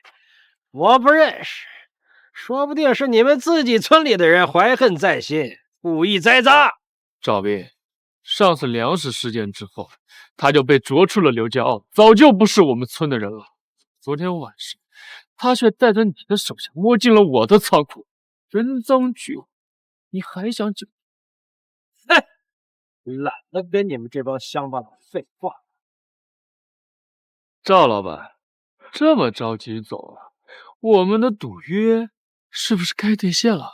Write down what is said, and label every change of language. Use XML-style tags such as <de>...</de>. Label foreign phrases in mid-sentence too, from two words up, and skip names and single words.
<zh>我不認識，說不定是你們自己村裡的人懷恨在心，故意栽贓。趙斌，上次糧食事件之後，他就被逐出了劉家傲，早就不是我們村的人了。昨天晚上，他卻帶着你的手下摸進了我的倉庫，人贓俱獲，你還想救？哼！懶得跟你們這幫鄉巴佬廢話。趙老板，這麼着急走啊？我們的賭約是不是該兌現了？</zh>